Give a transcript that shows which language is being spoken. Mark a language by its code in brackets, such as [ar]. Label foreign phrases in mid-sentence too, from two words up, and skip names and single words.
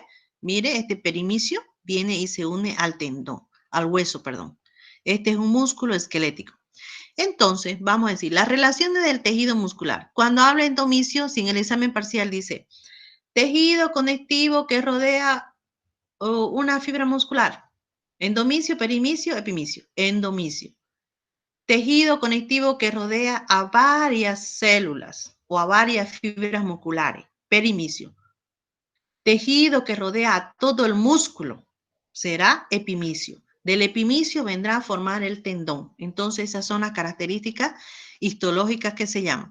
[es] Mire, este perimicio viene y se une al tendón, al hueso, perdón. Este es un músculo esquelético. Entonces, vamos a decir, las relaciones del tejido muscular. Cuando habla endomicio, sin el examen parcial dice, tejido conectivo que rodea una fibra muscular. Endomicio, perimicio, epimicio. Endomicio. Tejido conectivo que rodea a varias células o a varias fibras musculares. Perimicio. Tejido que rodea a todo el músculo será epimicio. Del epimicio vendrá a formar el tendón. Entonces, esas son las características histológicas que se llaman.